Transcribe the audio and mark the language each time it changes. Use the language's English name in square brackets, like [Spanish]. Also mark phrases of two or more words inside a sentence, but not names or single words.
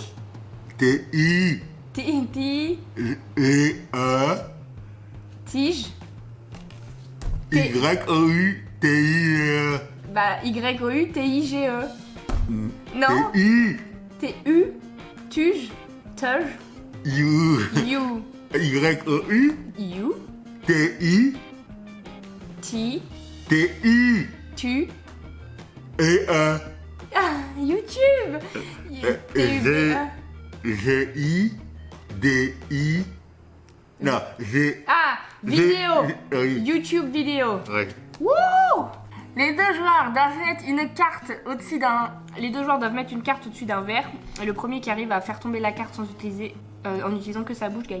[French] T I T, E A tige, Y O U T I bah Y-O-U-T-I-G-E. Non, T I T-U, tuge, tuge, [English] You. you, Y-O-U. you, T-I. T, T-I. tu. [French] Et Ah, YouTube. G-I-D-I. Non, G. Ah, vidéo. Oui. YouTube vidéo. Ouais. Wouh! Les deux joueurs doivent mettre une carte au-dessus d'un. Les deux joueurs doivent mettre une carte au-dessus d'un verre. Et le premier qui arrive à faire tomber la carte sans utiliser, en utilisant que sa bouche gagne.